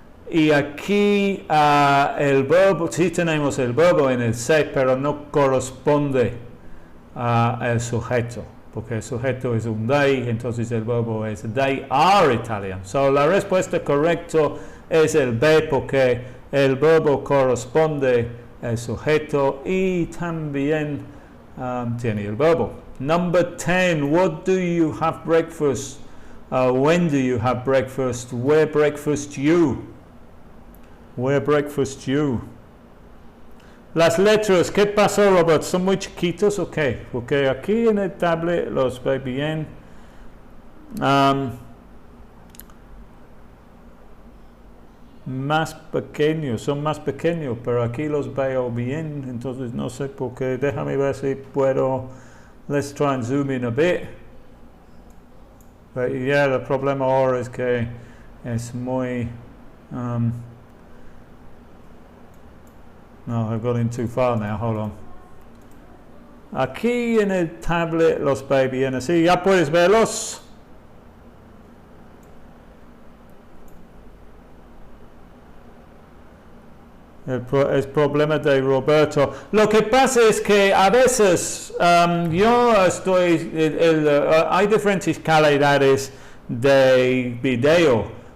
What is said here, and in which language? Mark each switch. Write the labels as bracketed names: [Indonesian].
[Spanish] Y aquí el verbo, sí tenemos el verbo en el C, pero no corresponde al sujeto, porque el sujeto es un they, entonces el verbo es [English] they are Italian. [Spanish] So la respuesta correcta es el B, porque el verbo corresponde al sujeto y también tiene el verbo. [English] Number 10, what do you have breakfast? When do you have breakfast? Where breakfast you? Where breakfast you? [Spanish] Las letras, ¿qué pasó, Robert? ¿Son muy chiquitos o qué? Porque aquí en el tablet los ve bien. Más pequeños, son más pequeños, pero aquí los veo bien, entonces no sé por qué. Déjame ver si puedo. [English] Let's try and zoom in a bit. But yeah, [Spanish] el problema ahora es que es muy... [English] no, I've got in too far now, hold on. [Spanish] Aquí en el tablet los ve bien así, ¿ya puedes verlos? Es problema de Roberto. Lo que pasa es que a veces yo estoy, hay diferentes calidades de video.